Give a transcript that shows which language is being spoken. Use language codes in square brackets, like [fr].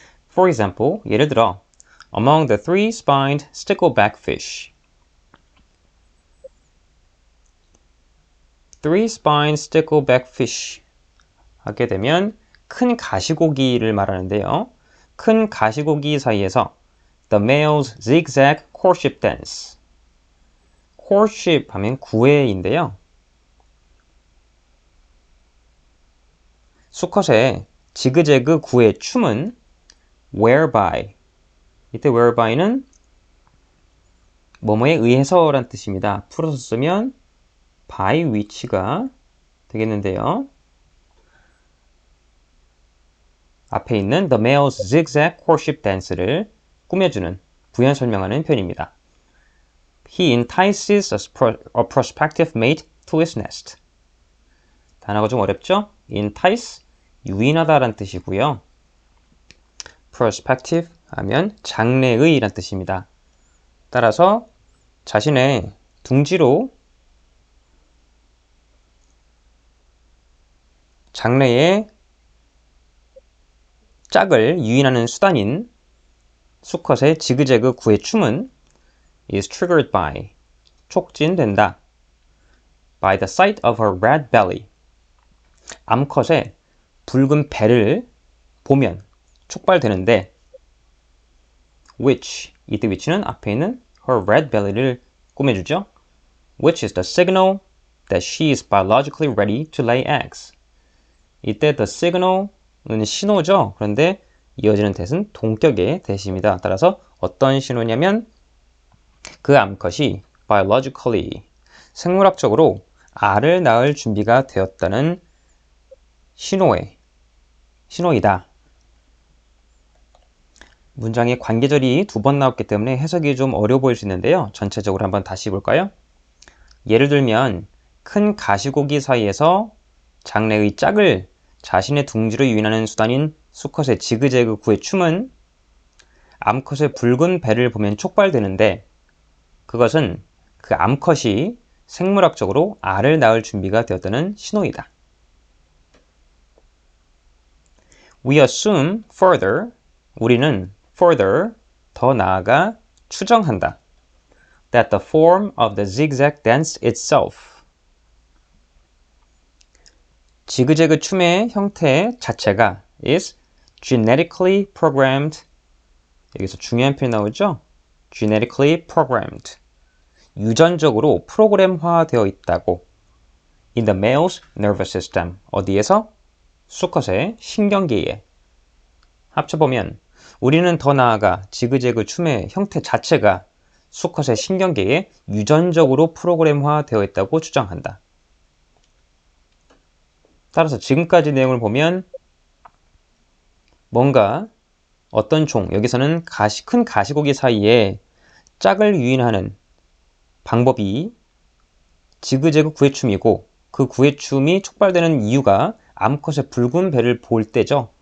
[en] For example, [ko] 예를 들어 [en] Among the three-spined stickleback fish. [ko] Three-spined stickleback fish 하게 되면 큰 가시고기를 말하는데요. 큰 가시고기 사이에서 [en] The males zigzag courtship dance. [ko] courtship 하면 구애인데요. 수컷의 지그재그 구애 춤은 whereby. 이때 whereby는 뭐뭐에 의해서란 뜻입니다. 풀어서 쓰면 [en] by which [ko] 가 되겠는데요. 앞에 있는 [en] the male's zigzag courtship dance [ko] 를 꾸며주는, 부연 설명하는 표현입니다. [en] He entices a prospective mate to his nest. [ko] 단어가 좀 어렵죠? entice, 유인하다라는 뜻이고요. prospective 하면 장래의란 뜻입니다. 따라서 자신의 둥지로 장래의 짝을 유인하는 수단인 수컷의 지그재그 구애 춤은 [en] is triggered by, [ko] 촉진된다. [en] by the sight of her red belly. [ko] 암컷의 붉은 배를 보면 촉발되는데 which, 이때 which는 앞에 있는 [en] her red belly [ko] 를 꾸며주죠. [en] Which is the signal that she is biologically ready to lay eggs. [ko] 이때 [en] the signal [ko] 은 신호죠. 그런데 이어지는 대은 동격의 대시입니다. 따라서 어떤 신호냐면 그 암컷이 biologically 생물학적으로 알을 낳을 준비가 되었다는 신호이다. 문장에 관계절이 2번 나왔기 때문에 해석이 좀 어려워 보일 수 있는데요. 전체적으로 한번 다시 볼까요? 예를 들면 큰 가시고기 사이에서 장래의 짝을 자신의 둥지로 유인하는 수단인 수컷의 지그재그 구의 춤은 암컷의 붉은 배를 보면 촉발되는데 그것은 그 암컷이 생물학적으로 알을 낳을 준비가 되었다는 신호이다. [en] We assume further, [ko] 우리는 [en] further, [ko] 더 나아가 추정한다. [en] That the form of the zigzag dance itself, [ko] 지그재그 춤의 형태 자체가 [en] is genetically programmed, [ko] 여기서 중요한 표현 나오죠? [en] genetically programmed, [ko] 유전적으로 프로그램화되어 있다고. [en] in the male's nervous system, [ko] 어디에서? 수컷의 신경계에. 합쳐보면 우리는 더 나아가 지그재그 춤의 형태 자체가 수컷의 신경계에 유전적으로 프로그램화되어 있다고 추정한다. 따라서 지금까지 내용을 보면 뭔가 어떤 종, 여기서는 큰 가시고기 사이에 짝을 유인하는 방법이 지그재그 구애춤이고 그 구애춤이 촉발되는 이유가 암컷의 붉은 배를 볼 때죠.